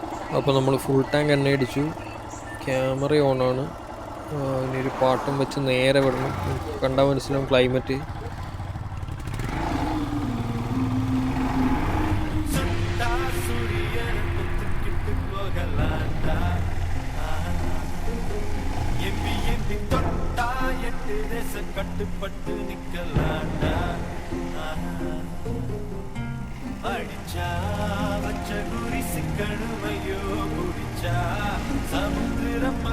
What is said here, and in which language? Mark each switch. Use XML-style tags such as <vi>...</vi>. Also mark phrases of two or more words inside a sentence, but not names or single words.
<ml>അപ്പോൾ നമ്മൾ</ml> <en>full tank</en> <ml>എണ്ണ അടിച്ചു. ക്യാമറ ഓണാണ്. ഇനി ഒരു പാട്ടും വെച്ച് നേരെ വിടണം. കണ്ടാൽ മനസ്സിലാവും ക്ലൈമറ്റ്.</ml> <ta>கட்டுப்பட்டு நிக்கலாண்டா அடிச்சா வச்ச குறி சிக்கணுமையோ குடிச்சா சமுத்திரம்</ta>